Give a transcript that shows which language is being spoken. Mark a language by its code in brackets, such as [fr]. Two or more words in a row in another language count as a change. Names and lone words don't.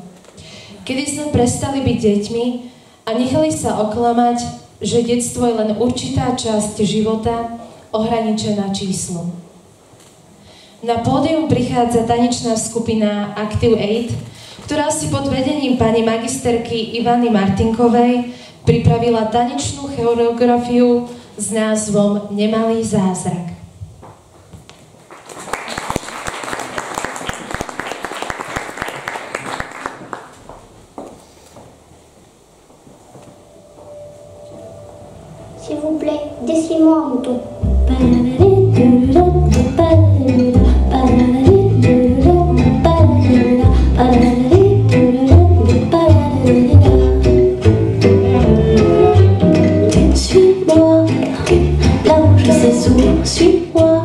[sk] Kedy sme prestali byť deťmi a nechali sa oklamať, že detstvo je len určitá časť života, ohraničená číslom. Na pódium prichádza tanečná skupina Active 8, ktorá si pod vedením pani magisterky Ivany Martinkovej pripravila tanečnú choreografiu s názvom Nemalý zázrak. [fr] S'il vous plaît, dessinez-moi un mouton. Suis-moi, là où je sais où, suis-moi.